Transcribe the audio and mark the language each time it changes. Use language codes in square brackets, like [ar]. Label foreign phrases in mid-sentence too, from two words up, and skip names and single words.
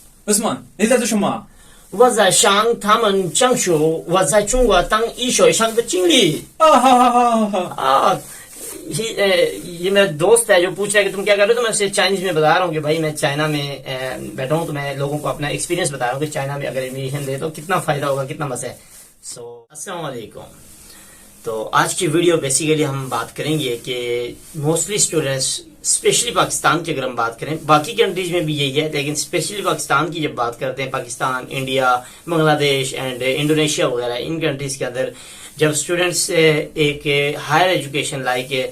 [zh] Usman，你在做什么？我在向他们讲述我在中国当医学生的经历好。 [ur] یہ میرا دوست ہے جو پوچھ رہا ہے کہ تم کیا کر رہے ہو، تو میں اسے چائنیز میں بتا رہا ہوں کہ بھائی میں چائنا میں بیٹھا ہوں، تو میں لوگوں کو اپنا ایکسپیرینس بتا رہا ہوں کہ چائنا میں اگر ایڈمیشن لے تو کتنا فائدہ ہوگا، کتنا مزا ہے. [ar] السلام عليكم. [ur] تو آج کی ویڈیو بیسکلی ہم بات کریں گے کہ [en] mostly students specially [ur] پاکستان کی اگر ہم بات کریں، باقی کنٹریز میں بھی یہی ہے، لیکن اسپیشلی پاکستان کی جب بات کرتے ہیں، پاکستان، انڈیا، بنگلہ دیش اینڈ انڈونیشیا وغیرہ ان کنٹریز کے اندر جب اسٹوڈنٹس ایک [en] higher education like